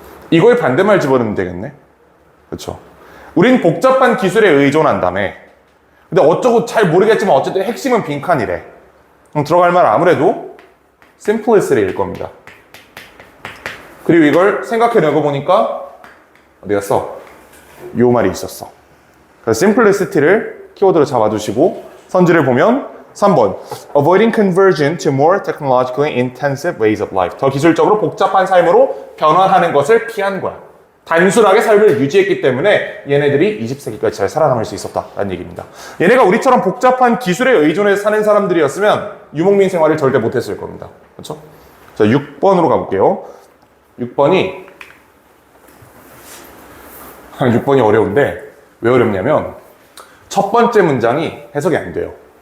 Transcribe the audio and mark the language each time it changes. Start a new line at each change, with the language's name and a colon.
Korean: 이거에 반대말 집어넣으면 되겠네. 그렇죠? 우린 복잡한 기술에 의존한다며. 근데 어쩌고 잘 모르겠지만 어쨌든 핵심은 빈칸이래. 그럼 들어갈 말 아무래도 simplicity일 겁니다. 그리고 이걸 생각해내고 보니까 어디 갔어? 요 말이 있었어. 그래서 simplicity를 키워드로 잡아주시고 선지를 보면 3번
English: Avoiding conversion to more technologically intensive ways of life.
Korean: 더 기술적으로 복잡한 삶으로 변화하는 것을 피한 거야. 단순하게 삶을 유지했기 때문에 얘네들이 20세기까지 잘 살아남을 수 있었다라는 얘기입니다. 얘네가 우리처럼 복잡한 기술에 의존해서 사는 사람들이었으면 유목민 생활을 절대 못했을 겁니다. 그렇죠? 자, 6번으로 가볼게요. 6번이 어려운데 왜 어렵냐면 첫 번째 문장이 해석이 안 돼요.